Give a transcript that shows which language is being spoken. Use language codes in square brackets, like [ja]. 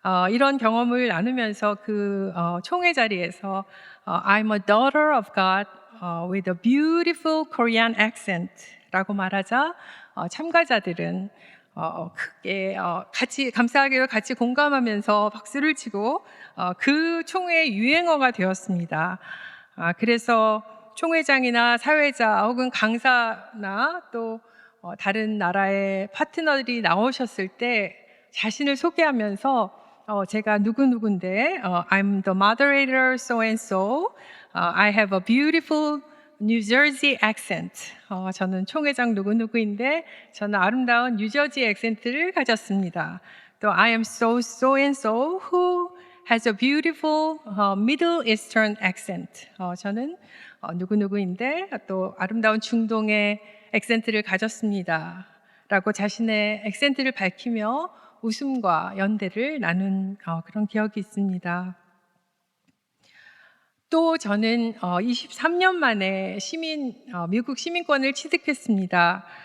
[ko] 이런 경험을 나누면서 그 총회 자리에서 [en] I'm a daughter of God with a beautiful Korean accent [ko] 라고 말하자 참가자들은 크게 같이 감사하게도 같이 공감하면서 박수를 치고 그 총회의 유행어가 되었습니다. 그래서 총회장이나 사회자 혹은 강사나 또 다른 나라의 파트너들이 나오셨을 때 자신을 소개하면서 제가 누구누구인데 [en] I'm the moderator so and so. I have a beautiful New Jersey accent. [ko] 저는 총회장 누구누구인데 저는 아름다운 뉴저지 액센트를 가졌습니다. [en] 또 I am so and so who has a beautiful Middle Eastern accent. [ko] 저는 누구누구인데 또 아름다운 중동의 액센트를 가졌습니다. 라고 자신의 액센트를 밝히며 웃음과 연대를 나눈 그런 기억이 있습니다. 또 저는 23년 만에 미국 시민권을 취득했습니다.